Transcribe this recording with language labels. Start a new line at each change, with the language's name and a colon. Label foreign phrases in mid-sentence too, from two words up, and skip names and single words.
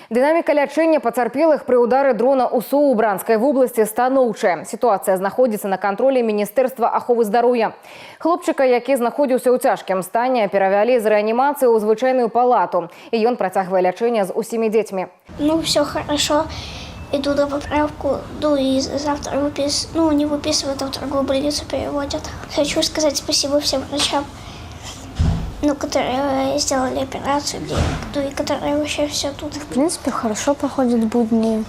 Belarusian: Динаміка лячэння пацярпелых пры ўдары дрона ў Суўбранскай вобласці станоўчая. Сітуацыя знаходзіцца на кантролі Міністэрства аховы здароўя. Хлопчыка, які знаходзіўся ў цяжкім стане, перавялі з рэанімацыі ў звычайную палату. І ён працягвае лячэнне з усімі дзецьмі.
Russian: Ну, все хорошо. Иду на поправку, и завтра не выписывают, а в другую больницу переводят. Хочу сказать спасибо всем врачам, которые сделали операцию, и которые вообще все тут. В принципе, хорошо проходят будни.